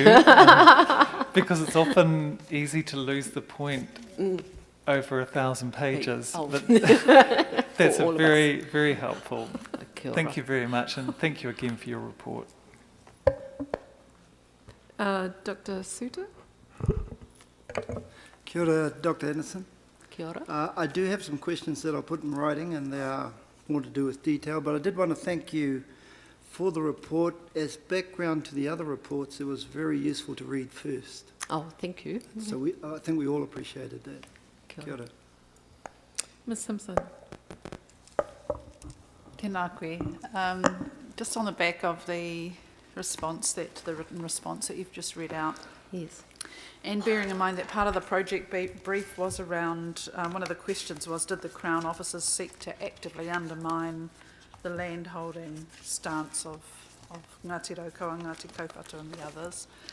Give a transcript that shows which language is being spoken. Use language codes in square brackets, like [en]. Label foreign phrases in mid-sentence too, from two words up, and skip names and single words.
[en] Because it's often easy to lose the point over 1,000 pages. Oh. But that's a very, very helpful. Thank you very much, and thank you again for your report. Dr. Suter? [mi] Kia ora, Dr. Anderson. Kia ora. [en] I do have some questions that I'll put in writing, and they are more to do with detail, but I did want to thank you for the report. As background to the other reports, it was very useful to read first. Oh, thank you. So I think we all appreciated that. [mi] Kia ora. [en] Ms Simpson? [mi] Tēnā koe. [en] Just on the back of the response, the written response that you've just read out. Yes. And bearing in mind that part of the project brief was around, one of the questions was, did the Crown officers seek to actively undermine the landholding stance of Ngāti Raukawa, Ngāti Kaupatu and the others?